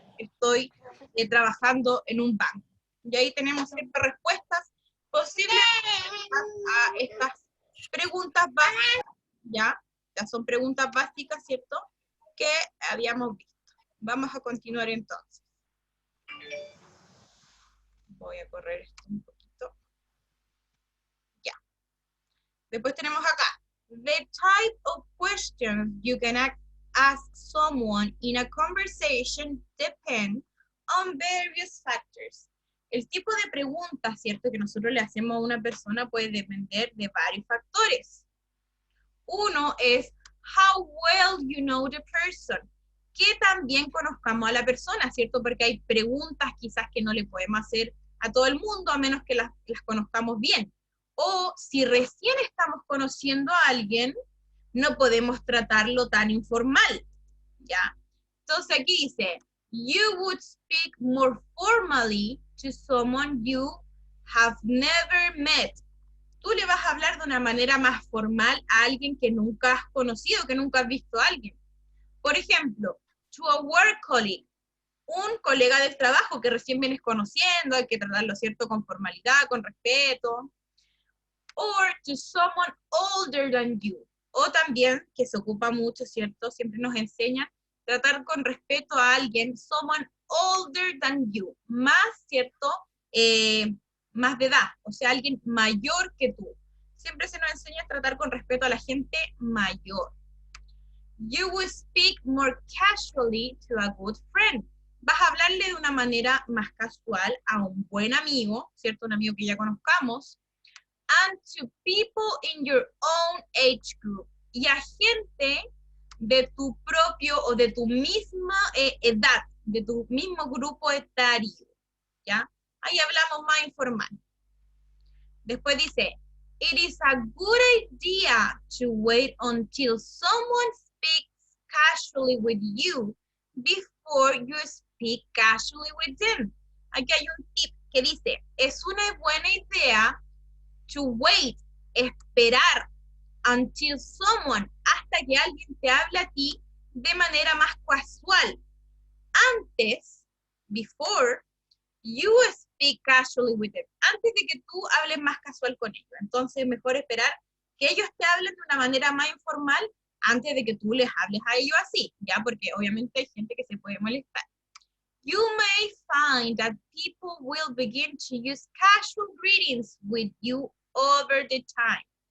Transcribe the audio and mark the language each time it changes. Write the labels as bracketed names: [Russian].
[Spanish] Estoy trabajando en un banco. Y ahí tenemos ciertas respuestas posibles a estas preguntas básicas, ¿ya? Ya son preguntas básicas, ¿cierto? Que habíamos visto. Vamos a continuar entonces. Voy a correr esto un poquito. Ya. Después tenemos acá. [English] The type of questions you can ask someone in a conversation depend on various factors. [Spanish] El tipo de preguntas, ¿cierto?, que nosotros le hacemos a una persona puede depender de varios factores. Uno es [English] how well you know the person. [Spanish] Que también conozcamos a la persona, ¿cierto? Porque hay preguntas quizás que no le podemos hacer a todo el mundo a menos que las conozcamos bien. O si recién estamos conociendo a alguien, no podemos tratarlo tan informal, ¿ya? Entonces aquí dice, [English] you would speak more formally to someone you have never met. [Spanish] Tú le vas a hablar de una manera más formal a alguien que nunca has conocido, que nunca has visto a alguien. Por ejemplo, [English] to a work colleague, [Spanish] un colega del trabajo que recién vienes conociendo, hay que tratarlo, ¿cierto?, con formalidad, con respeto. [English] Or to someone older than you. [Spanish] O también, que se ocupa mucho, ¿cierto? Siempre nos enseña tratar con respeto a alguien, [English] someone older than you. [Spanish] Más, ¿cierto? Más de edad, o sea, alguien mayor que tú. Siempre se nos enseña a tratar con respeto a la gente mayor. [English] You will speak more casually to a good friend. [Spanish] Vas a hablarle de una manera más casual a un buen amigo, ¿cierto? Un amigo que ya conozcamos. [English] And to people in your own age group. [Spanish] Y a gente de tu propio o de tu misma edad, de tu mismo grupo etario, ¿ya? Ahí hablamos más informal. Después dice, [English] it is a good idea to wait until someone speaks casually with you before you speak casually with them. [Spanish] Aquí hay un tip que dice, es una buena idea [English] to wait, [Spanish] esperar, [English] until someone, [Spanish] hasta que alguien te hable a ti de manera más casual. Antes, [English] before, you speak casually with them. [Spanish] Antes de que tú hables más casual con ellos. Entonces, mejor esperar que ellos te hablen de una manera más informal antes de que tú les hables a ellos así, ¿ya? Porque obviamente hay gente que se puede molestar. [English] You may find that people will begin to use casual greetings with you over the time.